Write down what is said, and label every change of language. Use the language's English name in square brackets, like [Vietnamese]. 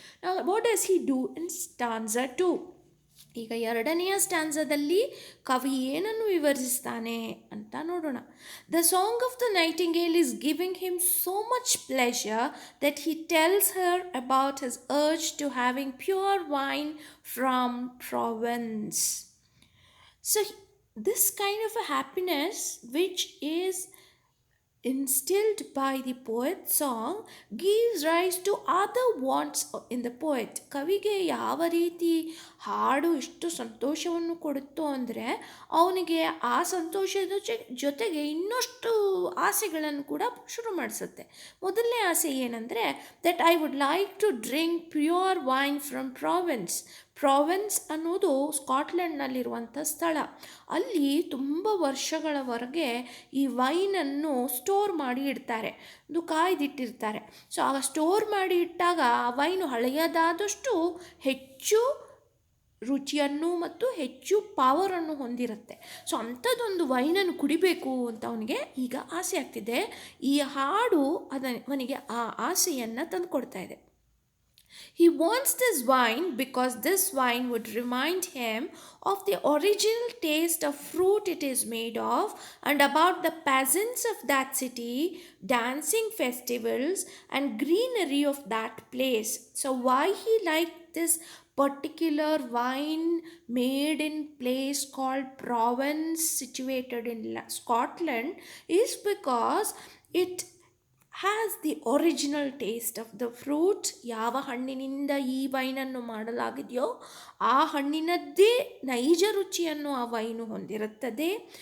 [English] Now what does he do in stanza 2? [Kannada] ಈಗ ಎರಡನೆಯ ಸ್ಟ್ಯಾನ್ಸದಲ್ಲಿ ಕವಿ ಏನನ್ನು ವಿವರಿಸ್ತಾನೆ ಅಂತ ನೋಡೋಣ. [English] The song of the nightingale is giving him so much pleasure that he tells her about his urge to having pure wine from Provence. So this kind of a happiness which is instilled by the poet's song gives rise to other wants in the poet. [Kannada] ಕವಿಗೆ ಯಾವ ರೀತಿ ಹಾಡು ಇಷ್ಟು ಸಂತೋಷವನ್ನು ಕೊಡುತ್ತೋ ಅಂದರೆ ಅವನಿಗೆ ಆ ಸಂತೋಷದ ಜೊತೆಗೆ ಇನ್ನಷ್ಟು ಆಸೆಗಳನ್ನು ಕೂಡ ಶುರು ಮಾಡಿಸುತ್ತೆ. ಮೊದಲನೇ ಆಸೆ ಏನಂದರೆ [English] that I would like to drink pure wine from province [Kannada] ಅನ್ನೋದು ಸ್ಕಾಟ್ಲೆಂಡ್ನಲ್ಲಿರುವಂಥ ಸ್ಥಳ. ಅಲ್ಲಿ ತುಂಬ ವರ್ಷಗಳವರೆಗೆ ಈ ವೈನನ್ನು ಸ್ಟೋರ್ ಮಾಡಿ ಇಡ್ತಾರೆ, ಅದು ಕಾಯ್ದಿಟ್ಟಿರ್ತಾರೆ. ಸೊ ಆಗ ಸ್ಟೋರ್ ಮಾಡಿ ಇಟ್ಟಾಗ ಆ ವೈನು ಹಳೆಯದಾದಷ್ಟು ಹೆಚ್ಚು ರುಚಿಯನ್ನು ಮತ್ತು ಹೆಚ್ಚು ಪವರನ್ನು ಹೊಂದಿರುತ್ತೆ. ಸೊ ಅಂಥದ್ದೊಂದು ವೈನನ್ನು ಕುಡಿಬೇಕು ಅಂತ ಅವನಿಗೆ ಈಗ ಆಸೆ ಆಗ್ತಿದೆ. ಈ ಹಾಡು ಅವನಿಗೆ ಆ ಆಸೆಯನ್ನು ತಂದುಕೊಡ್ತಾ ಇದೆ. [English] He wants this wine because this wine would remind him of the original taste of fruit it is made of and about the peasants of that city, dancing festivals and greenery of that place. So why he liked this particular wine made in place called Provence situated in Scotland is because it has the original taste of the fruit. [Kannada] ಯಾವ ಹಣ್ಣಿನಿಂದ ಈ ವೈನನ್ನು ಮಾಡಲಾಗಿದೆಯೋ ಆ ಹಣ್ಣಿನದ್ದೇ ನೈಜ ರುಚಿಯನ್ನು ಆ wine ಹೊಂದಿರುತ್ತದೆ.